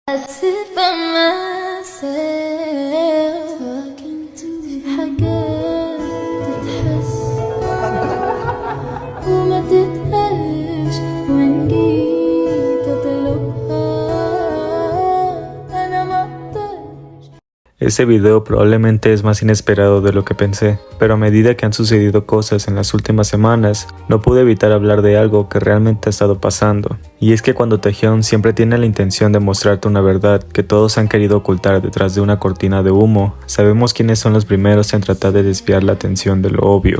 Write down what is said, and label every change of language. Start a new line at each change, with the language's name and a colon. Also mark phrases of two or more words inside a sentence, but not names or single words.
English: sit by myself talking to
Arabic: في حاجات تتحس وما تتقالش وإن جيت أطلبها أنا ما أقدرش.
Spanish: Ese video probablemente es más inesperado de lo que pensé, pero a medida que han sucedido cosas en las últimas semanas, no pude evitar hablar de algo que realmente ha estado pasando. Y es que cuando Taehyung siempre tiene la intención de mostrarte una verdad que todos han querido ocultar detrás de una cortina de humo, sabemos quiénes son los primeros en tratar de desviar la atención de lo obvio.